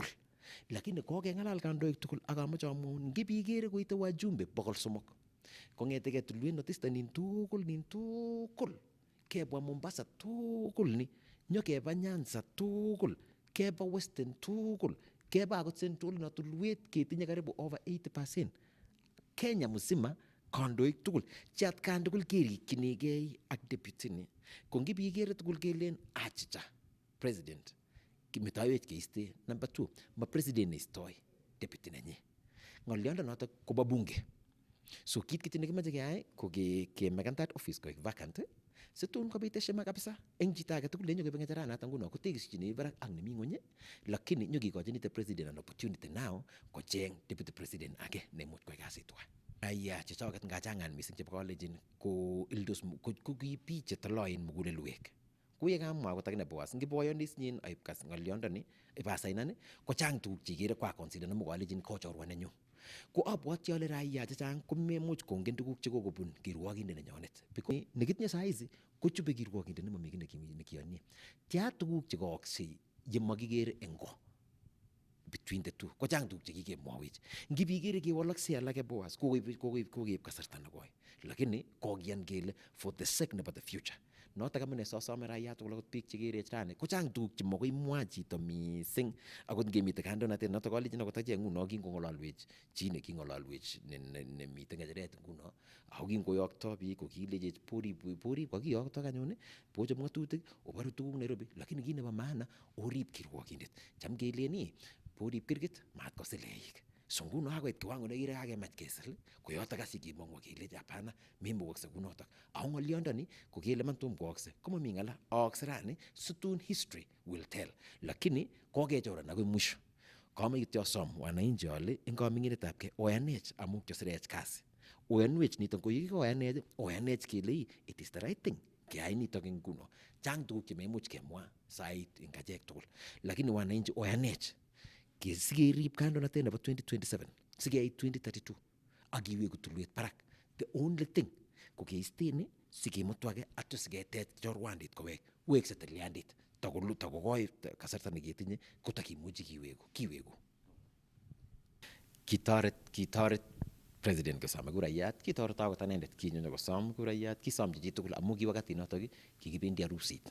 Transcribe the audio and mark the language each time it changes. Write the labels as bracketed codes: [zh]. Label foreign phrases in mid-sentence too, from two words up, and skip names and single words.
[kln] Lakini kokeng'alal kandoik tugul ak amoche amwaun ngibikere koite wajumbe 300 kong'etegei tulwet notista nin tugul kebwa Mombasa tugul ni nyokeba Nyanza tugul keba Western tugul keba akot Central na tulwet ketinye karibu [en] over 80%. [sw] Kenya mzima [kln] kandoik tugul chat kan tugul kerikchinigei ak deputy ni ko ngibikere tugul kelen achicha president kimetoiwech keiste. Number 2 ma president neistoi deputy nenyi ng'olyondo notok kobo bunge. So kit kityo nekimache keyai ko kemekan [en] that office [kln] koek vacant situn kobit heshima kabisa eng chito age tugul nenyokebe ng'echeranatak nguno kotekisyini barak ak nemi ng'ony lakini nyokikochin [en] the president an opportunity now [kln] kocheng [en] deputy president [kln] age nemuch koyai kasit tuwai. Aya chechoket ngachangan mising chebo kalenjin ko ildos ko kibi chetoloen mugulelwek. Kuye kamwa akot akine Boaz ngiboyonis nyin aib kas ng'olyondoni ibasainan ko chang tuguk chekere kwa consider nemu kalenjin ko chorwa nenyu. Ko abwoti ale raia chechang komemuch kongen tuguk chekokobun kirwokindet nenyonet. Because nekitinye [sw] saa hizi [kln] kochube kirwokindet nemami kiy nekiyonye. Tia tuguk chekooksei yemakikere eng ko [en] between the two. [kln] Ko chang tuguk chekikemwawech. Ngibikere kewalaksei alake Boaz kokoib kasarta nekoi. Lakini kokiyan kele [en] for the sake [kln] nebo [en] the future. [kln] Notok amune sosome raia tugul akot biik chekerech rani ko chang tuguk chemokoi imwa chito mising akot ngemite kandoinatet notok kalenjin akot achek nguno kingong'ololwech chi neking'ololwech nemite ng'echeret nguno ako kingoyokto biik kokilechech porib kokiyokto anyun bochop ng'atutik obaru tuguk Nairobi lakini kit nebo maana orib kirwokindet. Cham keleni porib kirgit mat kosil eik. So nguno akoit kiwango nekire kakemach kesil koyotok asikimong'wa kelechi hapana memukokse kunotok. Ako ng'olyondoni ko kele man tom kookse komami ng'ala aokse rani situn [en] history will tell. [kln] Lakini kokechoran akoi mwisho. Kama kityo som wananchi ale eng kaming'inetabkei oyanech amu kyosirech kasi. Oyanwech nitok ko yekikoyanech oyanech kele [en] it is the right thing. [kln] Keyai nitok eng nguno. Chang tuguk chememuch kemwa sait eng achek tugul. Lakini wananchi oyanech sikerib kandoinatet nebo 2027 sikeit 2032 ak iweku tulwet barak. The only thing ko keisteni sikemutu age atyo siketech chorwandit kowek wekse tilyandit takokoi kasarta neketinye kotakimuchi kiweku. Kitoret president kosome kurayat, kitoreto akot anendet kinyo kosom kurayat, kisomchi chitugul amu ki wakati notok kikibendi harusit.